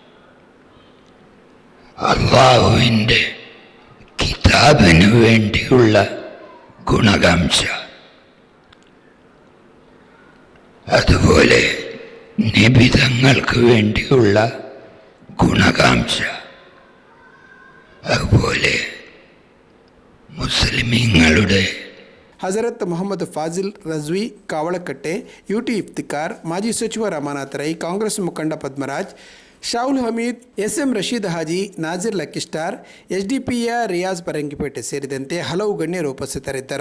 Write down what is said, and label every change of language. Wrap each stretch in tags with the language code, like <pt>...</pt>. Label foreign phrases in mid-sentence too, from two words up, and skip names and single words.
<ml>അല്ലാഹുവിൻ്റെ കിതാബിന് വേണ്ടിയുള്ള ഗുണകാംക്ഷ, അതുപോലെ നിബിതങ്ങൾക്ക് വേണ്ടിയുള്ള ഗുണകാംക്ഷ, അതുപോലെ മുസ്ലിമീങ്ങളുടെ</ml> <kn>ಹಜರತ್ ಮೊಹಮ್ಮದ್ ಫಾಜಿಲ್ ರಜ್ವಿ ಕಾವಳಕಟ್ಟೆ, ಯುಟಿ ಇಫ್ತಿಕಾರ್, ಮಾಜಿ ಸಚಿವ ರಮಾನಾಥ್ ರೈ, ಕಾಂಗ್ರೆಸ್ ಮುಖಂಡ ಪದ್ಮರಾಜ್, ಶಾಹುಲ್ ಹಮೀದ್, ಎಸ್ಎಂ ರಶೀದ್ ಹಾಜಿ, ನಾಜಿರ್ ಲಕ್ಕಿಸ್ಟಾರ್, ಎಸ್ಡಿಪಿಯ ರಿಯಾಜ್ ಪರಂಗಿಪೇಟೆ ಸೇರಿದಂತೆ ಹಲವು ಗಣ್ಯರು ಉಪಸ್ಥಿತರಿದ್ದರು.</kn>